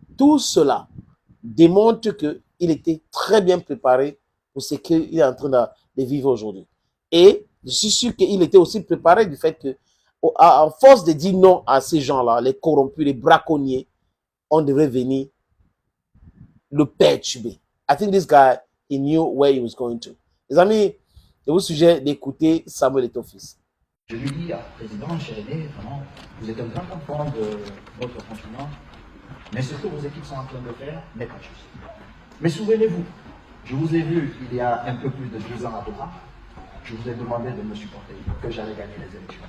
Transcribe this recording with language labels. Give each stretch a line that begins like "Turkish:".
French: Tout cela démontre qu'il était très bien préparé pour ce qu'il est en train de vivre aujourd'hui. Et je suis sûr qu'il était aussi préparé du fait que, à force de dire non à ces gens-là, les corrompus, les braconniers, on devrait venir le perturber.
English: I think this guy, he knew where he was going to.
French: Les amis, je vous suggère d'écouter Samuel Eto'o-Fils. Je lui dis, Président, cher aîné, vraiment, vous êtes un grand enfant de notre continent, mais ce que vos équipes sont en train de faire n'est pas juste. Mais souvenez-vous, je vous ai vu il y a un peu plus de 2 ans à Doha, je vous ai demandé de me supporter, que j'allais gagner les élections.